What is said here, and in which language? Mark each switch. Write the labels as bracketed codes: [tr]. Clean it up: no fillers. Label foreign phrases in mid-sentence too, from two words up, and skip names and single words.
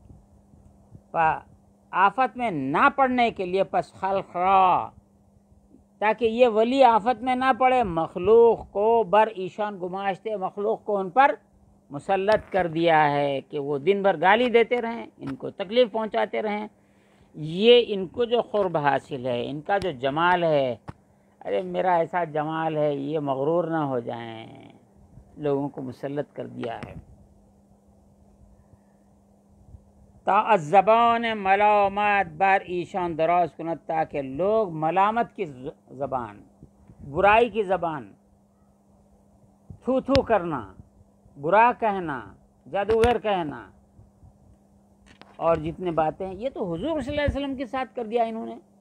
[ur] آفت میں نہ پڑنے کے لیے [fa] پس خلق را، [ur] تاکہ یہ ولی آفت میں نہ پڑے، مخلوق کو [fa] بر ایشان گماشتے، [ur] مخلوق کو ان پر مسلط کر دیا ہے کہ وہ دن بھر گالی دیتے رہیں، ان کو تکلیف پہنچاتے رہیں۔ یہ ان کو جو قرب حاصل ہے، ان کا جو جمال ہے، ارے میرا ایسا جمال ہے، یہ مغرور نہ ہو جائیں، لوگوں کو مسلط کر دیا ہے۔ [fa] تا الزبان ملامت بر ایشان دراز کند، [ur] تاکہ لوگ ملامت کی زبان، برائی کی زبان، تھو تھو کرنا، برا کہنا، جادوگر کہنا، اور جتنے باتیں ہیں، یہ تو حضور [ar] صلی اللہ علیہ وسلم [ur] کے ساتھ کر دیا انہوں نے۔